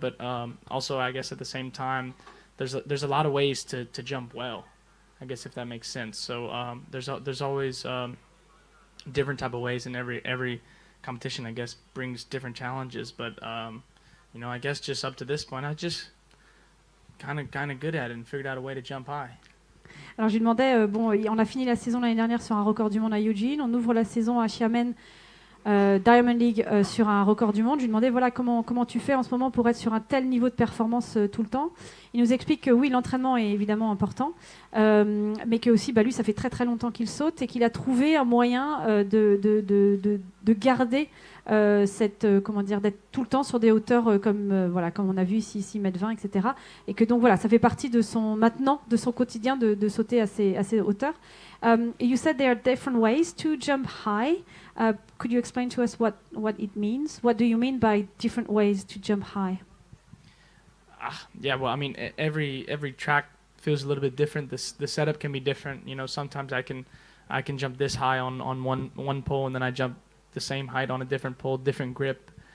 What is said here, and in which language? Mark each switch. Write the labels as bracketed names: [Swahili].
[English] But also, I guess at the same time, there's a lot of ways to jump well, I guess, if that makes sense. So there's always different type of ways, and every competition, I guess, brings different challenges. But I guess just up to this point, I just kind of good at it and figured out a way to jump high. [French] Alors je lui demandais, on a fini la saison l'année dernière sur un record du monde à Eugene, on ouvre la saison à Xiamen Diamond League sur un record du monde. Je lui demandais voilà comment tu fais en ce moment pour être sur un tel niveau de performance tout le temps. Il nous explique que oui, l'entraînement est évidemment important, mais que aussi lui ça fait très très longtemps qu'il saute et qu'il a trouvé un moyen de garder d'être tout le temps sur des hauteurs comme on a vu ici 6,20 m, etc. Et que donc ça fait partie de son quotidien de sauter à ces hauteurs. [English] You said there are different ways to jump high. Could you explain to us what it means? What do you mean by different ways to jump high? Yeah, well, I mean, every track feels a little bit different. The setup can be different. Sometimes I can jump this high on one pole, and then I jump the same height on a different pole, different grip.